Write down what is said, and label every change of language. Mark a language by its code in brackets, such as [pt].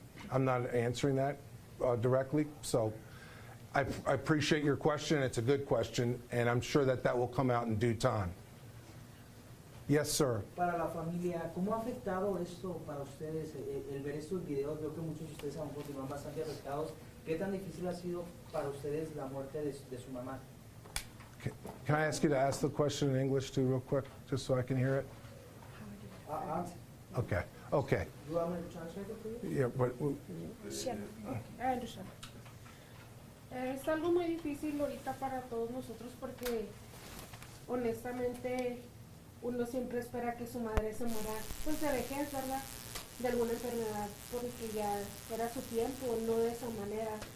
[en] I'm not answering that directly, so I appreciate your question. It's a good question, and I'm sure that will come out in due time. Yes, sir. [es] Para la familia, ¿cómo ha afectado esto para ustedes el ver estos videos? Veo que muchos de ustedes aún continúan bastante afectados. ¿Qué tan difícil ha sido para ustedes la muerte de su mamá? [en] Can I ask you to ask the question in English too, real quick, just so I can hear it? Okay. Okay. You want me to translate it for you? Yeah, but Yeah, I understand. [es] Es algo muy difícil ahorita para todos nosotros porque honestamente uno siempre espera que su madre se muera pues de vejez, ¿verdad? De alguna enfermedad, porque ya era su tiempo, no de esa manera.